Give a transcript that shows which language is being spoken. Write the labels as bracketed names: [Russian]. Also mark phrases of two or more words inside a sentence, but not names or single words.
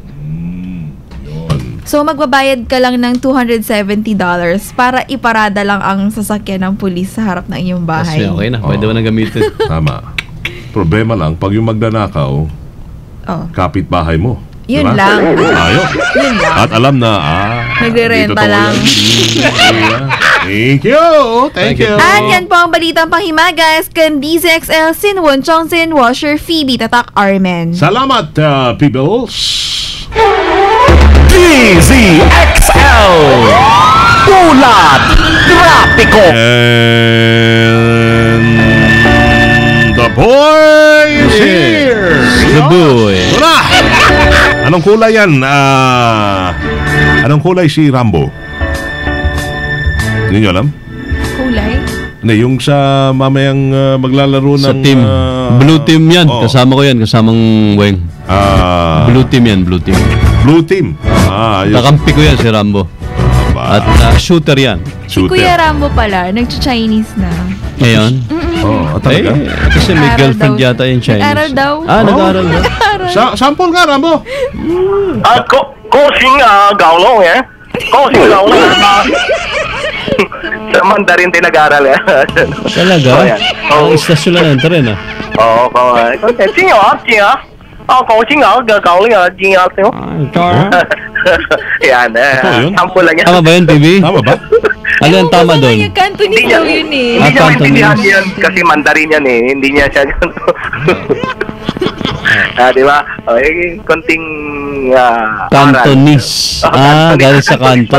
[Filipino] So, magbabayad ka lang ng $270 para iparada lang ang sasakyan ng pulis sa harap ng iyong bahay. Kasi okay na, pwede mo na gamitin. Tama. Problema lang, pag yung magnanakaw, Oh. kapitbahay mo. Yun Diba? lang. Ayos. Yun lang. At alam na, Nagrerenta dito to lang. yan. [English] Thank you. Thank you. [Filipino] At yan po ang balitang panghimagas kan DZXL Sinwon Chongsin Washer Phoebe Tatak Armen. Salamat, peoples. DZXL Ulat Trapiko. [English] And the boy is here. The boy. [Filipino] Wala. Anong kulay yan? Anong kulay si Rambo? Hindi nyo alam? Kulay? Hindi, yung sa mamayang maglalaro ng... Sa team. [English] Blue team [Filipino] yan. oo. Kasama ko yan. Kasamang Weng. [English] Blue team [Filipino] yan. [English] Blue team. Blue team. Ayos. [Filipino] Kakampi ko yan si Rambo. Ba? At shooter yan. Si Kuya Rambo pala, nag-Chinese na. Ngayon? Oh, talaga? Kasi may Nag-aaral girlfriend daw. yata yung Chinese. Nag-aaral daw. Nag-aaral daw. Sample nga, Rambo. [Chinese] 高兴啊，搞弄eh. 高兴搞弄啊。 [Filipino] Sa Mandarin din nag-aral eh. Talaga? Oh, yan. Ang istasyon lang ito rin Oo, [Chinese] jing ah, jing ah. 高兴啊，搞弄啊，jing ah. Yan [Filipino] Ito yun? sample lang yan. Tama ba yun, PB? Tama ba? Ano yung tama doon? Yung Cantonese daw yun eh. Hindi niya maintindihan Cantonese. yan kasi Mandarin yan eh. Hindi niya siya di ba? Konting Cantonese. Galing sa kanto.